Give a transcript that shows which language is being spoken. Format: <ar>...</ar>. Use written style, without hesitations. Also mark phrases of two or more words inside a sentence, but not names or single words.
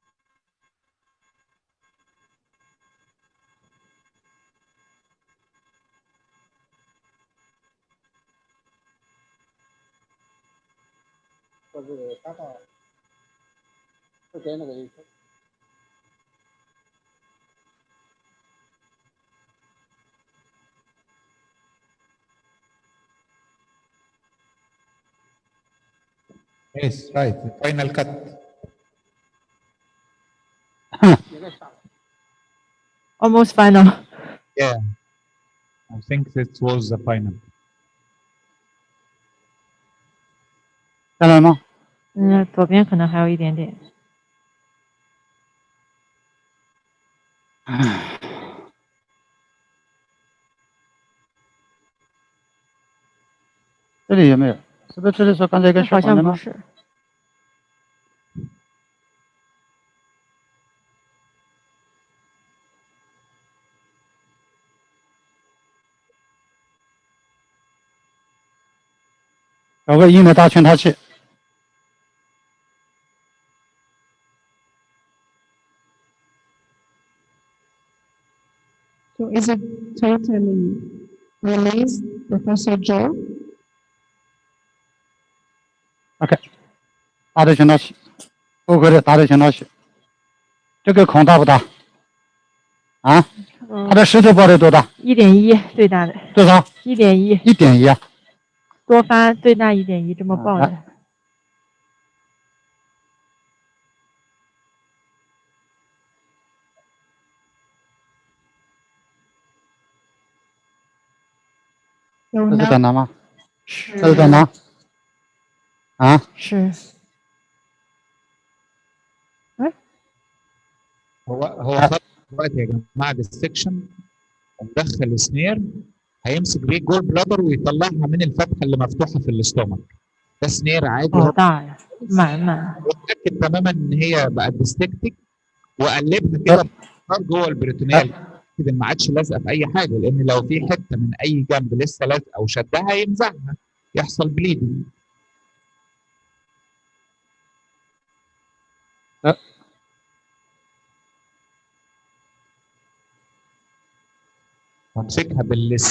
<zh>就是大概是给那个意思。</zh> <en>Yes, right. The final cut. Almost final. Yeah, I think this was the final.</en> <zh>下来吗？嗯，左边可能还有一点点。这里有没有？是不是这里说刚才一个好像不是。有个硬的大圈套器。</zh> <en>So is it totally released, Professor Joe?</en> <zh>OK， 大的圈套器，不回的大的圈套器。这个孔大不大？啊？它的石头包的多大 1.1最大的。多少？1.1。 1.1啊。多发最大1.1这么爆的。这是胆囊吗？是。这是胆囊。啊？是。</zh> <ar>هو خلاص دلوقتي يا جماعه السكشن ومدخل سنير هيمسك بيه</ar> <en>gall bladder</en> <ar>ويطلعها من الفتحه اللي مفتوحه في الاستومك. ده سنير عادي.</ar> <zh>好大呀，满。</zh> <ar>واتاكد تماما ان هي بقت ديستكتك وقلبها كده جوه البريتونيال. كده ما عادش لازقه في اي حاجه، لان لو في حته من اي جنب لسه لازقه وشدها يمزعها يحصل بليدنج. همسكها باللس.</ar>